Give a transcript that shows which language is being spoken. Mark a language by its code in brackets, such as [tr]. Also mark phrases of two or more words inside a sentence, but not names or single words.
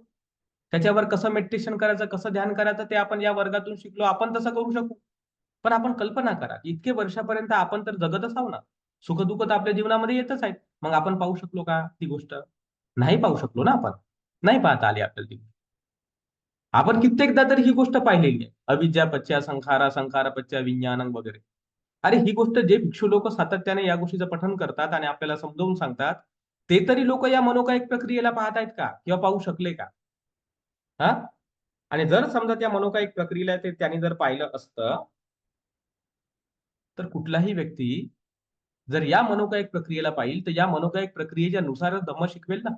[mr] त्याच्यावर कसं मेडिटेशन करायचं, कसं ध्यान करायचं ते आपण या वर्गातून शिकलो. आपण तसं करू शकू. पण आपण कल्पना करा, की इतके वर्षापर्यंत आपण तर जगतच आहोत ना. सुख-दुःख तर आपल्या जीवनामध्ये येतच आहेत. मग आपण पाहू शकलो का ती गोष्ट? नाही पाहू शकलो ना आपण. नाही पाहता आली आपल्याला ती. आपण कित्येकदा तर ही गोष्ट पाहिलेली आहे. [pi] अविद्या पच्च्या संखारा, संखार पच्च्या विज्ञानं [mr] वगैरे. अरे ही गोष्ट जे भिक्षू लोक सातत्याने या गोष्टीचं पठण करतात आणि आपल्याला समजावून सांगतात, ते तरी लोक या मनोकायिक प्रक्रियेला पाहतायत का? किंवा पाहू शकले का? हां? आणि जर समजा त्या मनोकायिक प्रक्रियेला त्यांनी जर पाहिलं असतं, तर कुठलाही व्यक्ती जर या मनोकायिक प्रक्रियेला पाहिल, तर या मनोकायिक प्रक्रियेच्या नुसारच धम्म शिकवेल ना.